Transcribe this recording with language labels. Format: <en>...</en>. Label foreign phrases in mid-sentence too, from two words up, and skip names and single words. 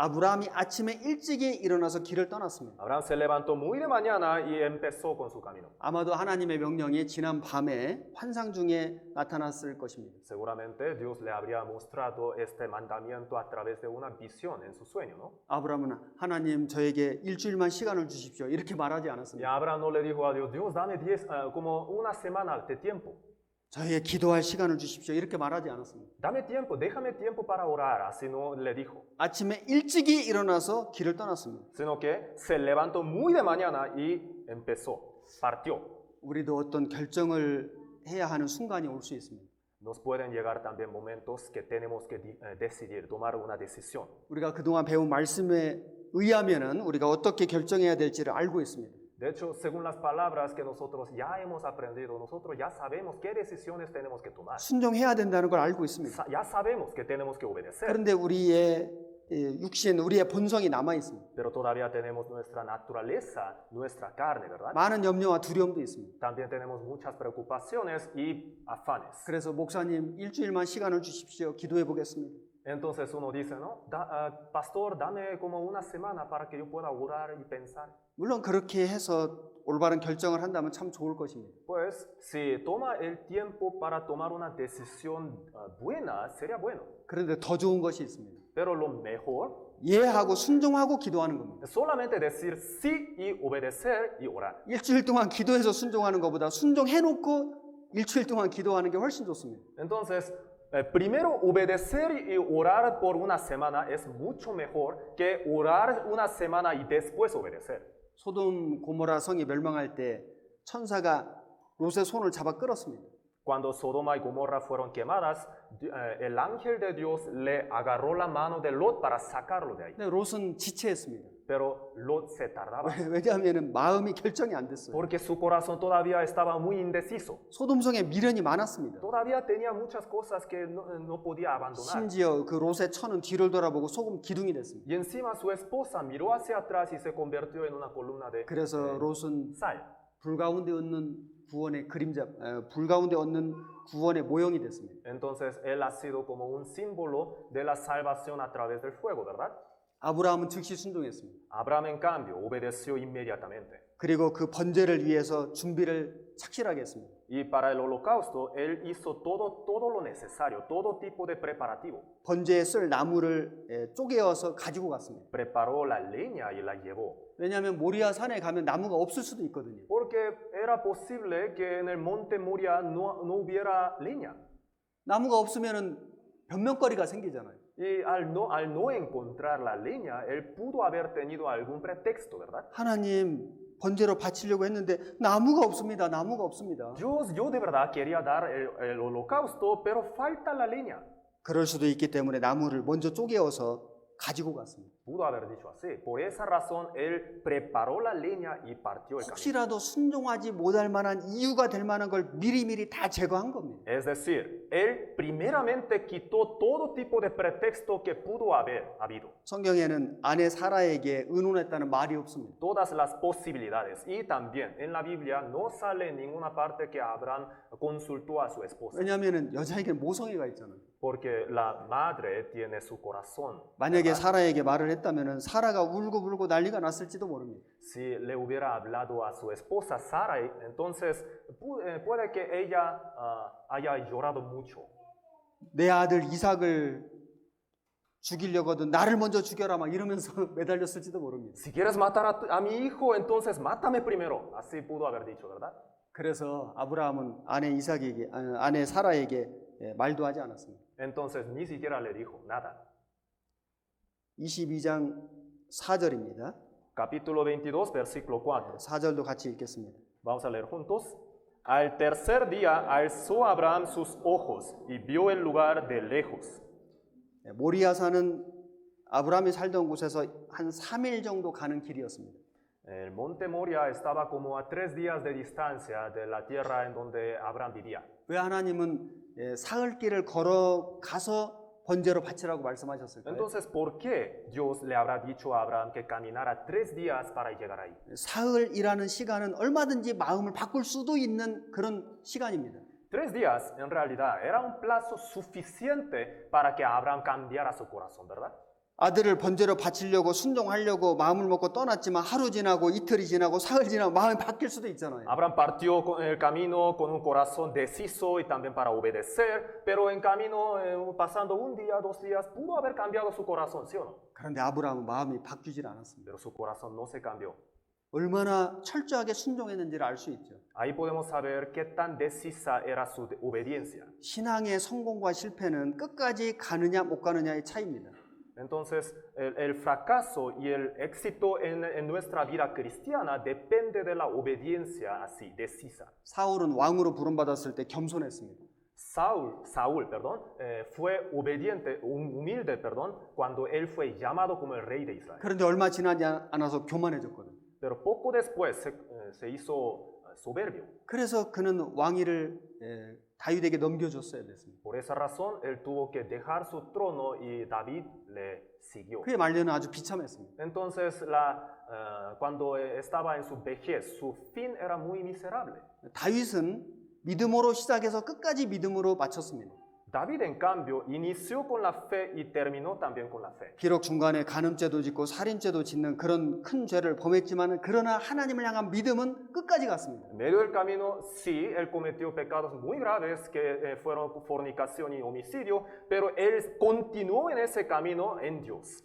<ko>아브라함이 아침에 일찍이 일어나서 길을 떠났습니다.</ko> <es>Abraham se levantó muy de mañana y empezó con su camino.</es> <ko>아마도 하나님의 명령이 지난 밤에 환상 중에 나타났을 것입니다.</ko> <es>Seguramente Dios le habría mostrado este mandamiento a través de una visión en su sueño, ¿no?</es> <ko>아브라함은 하나님 저에게 일주일만 시간을 주십시오. 이렇게 말하지 Y 않았습니다.</ko> <es>Abraham no le dijo a Dios, Dios, dame como una semana de tiempo.</es> <ko>저에게 기도할 시간을 주십시오. 이렇게 말하지 않았습니다.</ko> <es>Dame tiempo, déjame tiempo para orar. Así no le dijo.</es> <ko>아침에 일찍이 일어나서 길을 떠났습니다.</ko> <es>Sino que se levantó muy de mañana y empezó, partió.</es> <ko>우리도 어떤 결정을 해야 하는 순간이 올 수 있습니다.</ko> <es>Nos pueden llegar también momentos que tenemos que decidir, tomar una decisión.</es> <ko>우리가 그동안 배운 말씀에 의하면은 우리가 어떻게 결정해야 될지를 알고 있습니다.</ko> <es>De hecho, según las palabras que nosotros ya hemos aprendido, nosotros ya sabemos qué decisiones tenemos que tomar.</es> <ko>순종해야 된다는 걸 알고 있습니다.</ko> <es>Ya sabemos que tenemos que obedecer,</es> <ko>그런데 우리의 육신, 우리의 본성이 남아 있습니다.</ko> <es>pero todavía tenemos nuestra naturaleza, nuestra carne, ¿verdad?</es> <ko>많은 염려와 두려움도 있습니다.</ko> <es>También tenemos muchas preocupaciones y afanes.</es> <ko>그래서 목사님 일주일만 시간을 주십시오. 기도해 보겠습니다.</ko> <es>Entonces uno dice, ¿no? Pastor, dame como una semana para que yo pueda orar y pensar.</es> <ko>물론 그렇게 해서 올바른 결정을 한다면 참 좋을 것입니다.</ko> <es>Pues si toma el tiempo para tomar una decisión buena, sería bueno.</es> <ko>그런데 더 좋은 것이 있습니다.</ko> <es>Pero lo mejor</es> <ko>이해하고 순종하고 기도하는 겁니다.</ko> <es>es solamente decir sí y obedecer y orar.</es> <ko>일주일 동안 기도해서 순종하는 것보다 순종해놓고 일주일 동안 기도하는 게 훨씬 좋습니다.</ko> <es>Entonces, primero obedecer y orar por una semana es mucho mejor que orar una semana y después obedecer.</es> <ko>소돔 고모라 성이 멸망할 때 천사가 롯의 손을 잡아 끌었습니다.</ko> <es>Cuando Sodoma y Gomorra fueron quemadas, el ángel de Dios le agarró la mano de Lot para sacarlo de ahí.</es> <ko>근데 롯은 지체했습니다.</ko> <es>Pero Lot se tardaba</es> <ko>왜냐하면 마음이 결정이 안 됐어요.</ko> <es>porque su corazón todavía estaba muy indeciso.</es> <ko>소돔성에 미련이 많았습니다.</ko> <es>Todavía tenía muchas cosas que no podía abandonar.</es> <ko>심지어 그 롯의 처는 뒤를 돌아보고 소금 기둥이 됐습니다.</ko> <es>Y encima su esposa miró hacia atrás y se convirtió en una columna de</es> <ko>그래서 롯은</ko> <es>sal.</es> <ko>불 가운데 얻는 구원의 그림자, 불 가운데 얻는 구원의 모형이 됐습니다.</ko> <es>Entonces él ha sido como un símbolo de la salvación a través del fuego, ¿verdad?</es> <ko>아브라함은 즉시 순종했습니다.</ko> <es>Abraham, en cambio, obedeció inmediatamente.</es> <ko>그리고 그 번제를 위해서 준비를 착실하게 했습니다.</ko> <es>Y para el holocausto, él hizo todo lo necesario, todo tipo de preparativo.</es> <ko>번제에 쓸 나무를 쪼개어서 가지고 갔습니다.</ko> <es>Preparó la leña y la llevó.</es> <ko>왜냐하면 모리아 산에 가면 나무가 없을 수도 있거든요.</ko> <es>Porque era posible que en el monte Moria no hubiera leña.</es> <ko>나무가 없으면 변명거리가 생기잖아요.</ko> <es>Y al no encontrar la leña, él pudo haber tenido algún pretexto, ¿verdad?</es> <ko>하나님 번제로 바치려고 했는데 나무가 없습니다. 나무가 없습니다.</ko> <es>Dios, yo de verdad quería dar el holocausto, pero falta la leña.</es> <ko>그럴 수도 있기 때문에 나무를 먼저 쪼개어서 가지고 갔습니다.</ko> <es>Pudo haber dicho así. Por esa razón, él preparó la leña y partió el camino.</es> <ko>혹시라도 순종하지 못할 만한 이유가 될 만한 걸 미리미리 다 제거한 겁니다.</ko> <es>Es decir, él primeramente quitó todo tipo de pretexto que pudo haber habido.</es> <ko>성경에는 아내 사라에게 의논했다는 말이 없습니다.</ko> <es>Todas las posibilidades. Y también en la Biblia no sale en ninguna parte que Abraham consultó a su esposa.</es> <ko>왜냐하면 여자에게 모성애가 있잖아요.</ko> <es>Porque la madre tiene su corazón.</es> <ko>만약에 사라에게 말을 했다면 사라가 울고 난리가 났을지도 모릅니다.</ko> <es>Si le hubiera hablado a su esposa Sarai, entonces puede que ella haya llorado mucho.</es> <ko>내 아들 이삭을 죽이려거든 나를 먼저 죽여라 막 이러면서 매달렸을지도 모릅니다.</ko> <es>Si quieres matar a mi hijo, entonces mátame primero. Así pudo haber dicho, ¿verdad?</es> <ko>그래서 아브라함은 아내 사라에게 말도 하지 않았습니다.</ko> <es>Entonces ni siquiera le dijo nada.</es> <ko>22장 4절입니다.</ko> <es>Capítulo 22, versículo 4.</es> <ko>4절도 같이 읽겠습니다.</ko> <es>Vamos a leer juntos. Al tercer día alzó Abraham sus ojos y vio el lugar de lejos.</es> <ko>모리아산은 아브라함이 살던 곳에서 한 3일 정도 가는 길이었습니다.</ko> <es>El monte Moria estaba como a 3 días de distancia de la tierra en donde Abraham vivía.</es> <ko>왜 하나님은 사흘길을 걸어가서 번제로 바치라고 말씀하셨을까요?</ko> <es>Entonces, ¿por qué Dios le habrá dicho a Abraham que caminara 3 días para llegar ahí?</es> <ko>사흘이라는 시간은 얼마든지 마음을 바꿀 수도 있는 그런 시간입니다.</ko> <es>3 días, en realidad, era un plazo suficiente para que Abraham cambiara su corazón, ¿verdad?</es> <ko>아들을 번제로 바치려고 순종하려고 마음을 먹고 떠났지만 하루 지나고 이틀이 지나고 사흘 지나고 마음이 바뀔 수도 있잖아요.</ko> <es>Abraham partió con el camino con un corazón deciso y también para obedecer, pero en camino, pasando un día, 2 días, pudo haber cambiado su corazón, ¿sí o no?</es> <ko>그런데 아브라함은 마음이 바뀌질 않았습니다.</ko> <es>Pero su corazón no se cambió.</es> <ko>얼마나 철저하게 순종했는지를 알 수 있죠.</ko> <es>Ahí podemos saber qué tan decisa era su obediencia.</es> <ko>신앙의 성공과 실패는 끝까지 가느냐 못 가느냐의 차이입니다.</ko> <es>Entonces, el fracaso y el éxito en nuestra vida cristiana depende de la obediencia así, decisa.</es> <ko>사울은 왕으로 부름받았을 때 겸손했습니다.</ko> <es>Saúl, fue obediente, humilde, cuando él fue llamado como el rey de Israel.</es> <ko>그런데 얼마 지나지 않아서 교만해졌거든요.</ko> <es>Pero poco después se hizo soberbio.</es> <ko>그래서 그는 왕위를 다윗에게 넘겨줬어야 됐습니다.</ko> <es>Por esa razón, él tuvo que dejar su trono y David le siguió.</es> <ko>그의 말년은 아주 비참했습니다.</ko> <es>Entonces, cuando estaba en su vejez, su fin era muy miserable.</es> <ko>다윗은 믿음으로 시작해서 끝까지 믿음으로 마쳤습니다.</ko> <es>David, en cambio, inició con la fe y terminó también con la fe.</es> <ko>비록 중간에 간음죄도 짓고 살인죄도 짓는 그런 큰 죄를 범했지만 그러나 하나님을 향한 믿음은 끝까지 갔습니다.</ko> <es>En medio del camino, sí, él cometió pecados muy graves que fueron fornicación y homicidio, pero él continuó en ese camino en Dios.</es>